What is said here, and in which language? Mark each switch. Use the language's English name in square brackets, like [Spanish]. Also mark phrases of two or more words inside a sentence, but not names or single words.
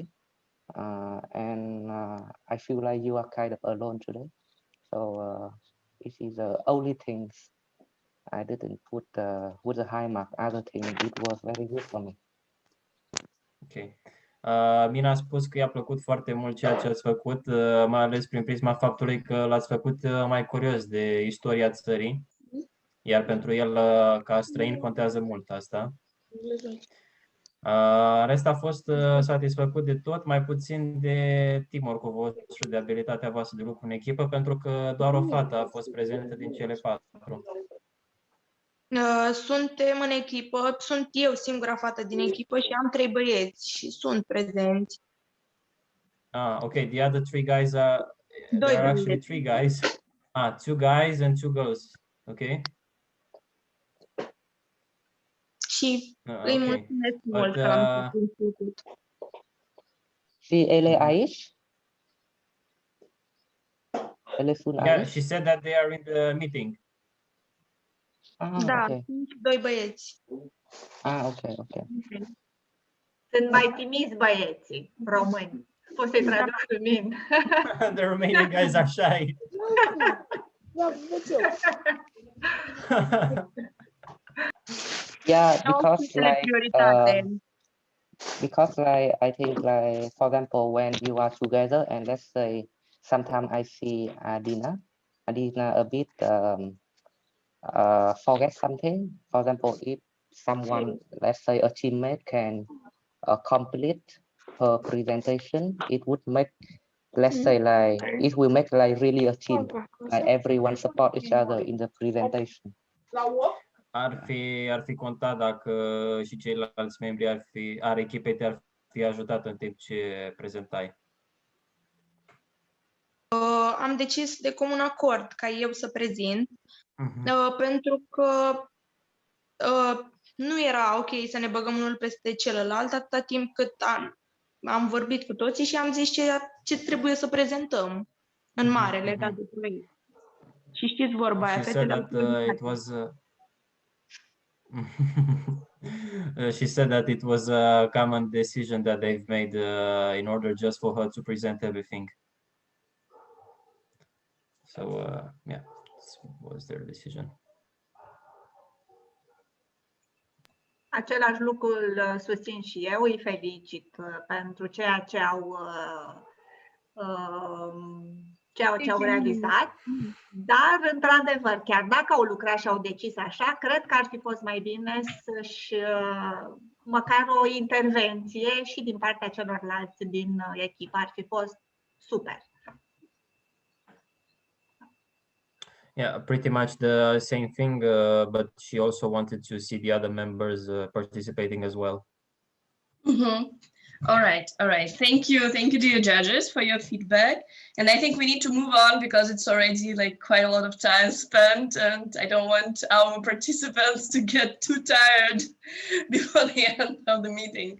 [English] And I feel like you are kind of alone today. So this is the only things I didn't put with the high mark. Other thing, it was very good for me. Ok. [Romanian] Mina a spus că i-a plăcut foarte mult ceea ce ați făcut, mai ales prin prisma faptului că l-ați făcut mai curios de istoria țării, iar pentru el, ca străin, contează mult asta. Rest a fost satisfăcut de tot, mai puțin de teamwork-ul vostru, de abilitatea voastră de lucru în echipă, pentru că doar o fată a fost prezentă din cele 4. Suntem în echipă, sunt eu singura fată din echipă și am 3 băieți și sunt prezenți. [English] Okay, the other 3 guys there are actually 3 guys. 2 guys and 2 girls. Okay. [Romanian] Și îi mulțumesc mult că am făcut. Și ele aici? Ele sunt aici? [English] Yeah, she said that they are in the meeting. [Romanian] Da, okay. sunt 2 băieți. Okay. Sunt mai timizi băieții români. Poți să-i traduc în mine. [English] The Romanian guys are shy. Yeah, because I think for example, when you are together and let's say sometimes I see Adina a bit forget something. For example, if someone, let's say a teammate, can complete her presentation, it would make, let's say, like it will make like really a team, like everyone support each other in the presentation. [Romanian] Ar fi contat dacă și ceilalți membri ar echipei te-ar fi ajutat în timp ce prezentai. Am decis de comun acord ca eu să prezint, pentru că nu era ok să ne băgăm unul peste celălalt atâta timp cât am vorbit cu toții și am zis ce trebuie să prezentăm în mare legat de proiect. Și știți vorba aia, [English] She said that it was a common decision that they've made in order just for her to present everything. So yeah, this was their decision. [Romanian] Același lucru îl susțin și eu, îi felicit pentru ceea ce au realizat, dar, într-adevăr, chiar dacă au lucrat și au decis așa, cred că ar fi fost mai bine să-și măcar o intervenție și din partea celorlalți din echipă ar fi fost super. [English] Yeah, pretty much the same thing, but she also wanted to see the other members participating as well. All right. Thank you to your judges for your feedback. And I think we need to move on because it's already like quite a lot of time spent, and I don't want our participants to get too tired before the end of the meeting.